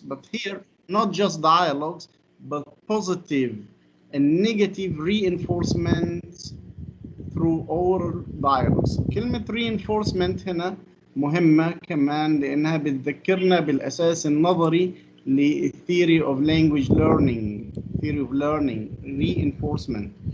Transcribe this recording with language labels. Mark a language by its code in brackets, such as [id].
[en] But here, not just dialogues, but positive and negative reinforcements through oral dialogues. [ar] كلمة reinforcement هنا مهمة كمان لأنها بتذكرنا بالأساس النظري لل [en] theory of language learning. theory of learning, reinforcement.